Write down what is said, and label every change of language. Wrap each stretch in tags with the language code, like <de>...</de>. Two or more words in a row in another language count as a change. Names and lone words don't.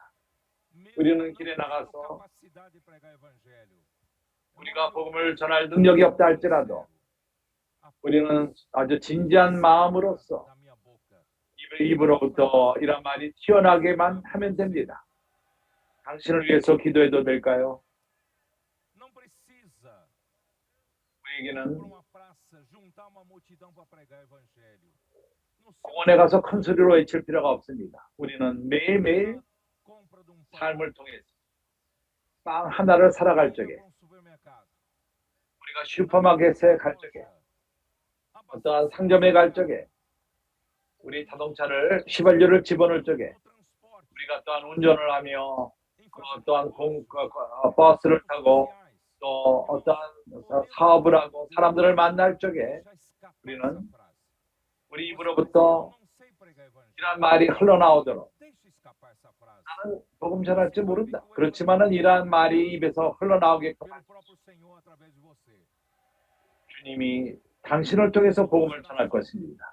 <ko>우리는 길에 나가서 우리가 복음을 전할 능력이 없다 할지라도 우리는 아주 진지한 마음으로서 입으로부터 이런 말이 튀어나게만 하면 됩니다. 당신을 위해서 기도해도 될까요?</ko> <pt>Não precisa</pt> <ko>우리에게는</ko> <pt>para uma praça juntar uma multidão para pregar o evangelho. No seu</pt> <ko>공원에 가서 큰 소리로 외칠 필요가 없습니다. 우리는 매일매일</ko> <pt>compra de um pão,</pt> <ko>삶을 통해서 빵 하나를 살아갈 적에,</ko> <pt>para um supermercado.</pt> <ko>우리가 슈퍼마켓에 갈 적에, 어떠한 상점에 갈 적에, 우리 자동차를 휘발유를 집어넣을 적에, 우리가 또한 운전을 하며 또한 버스를 타고 또 어떠한 사업을 하고 사람들을 만날 적에 우리는 우리 입으로부터 이러한 말이 흘러나오도록, 나는 복음 전할 줄 모른다, 그렇지만은 이러한 말이 입에서 흘러나오게끔 주님이 당신을 통해서 복음을 전할 것입니다.</ko>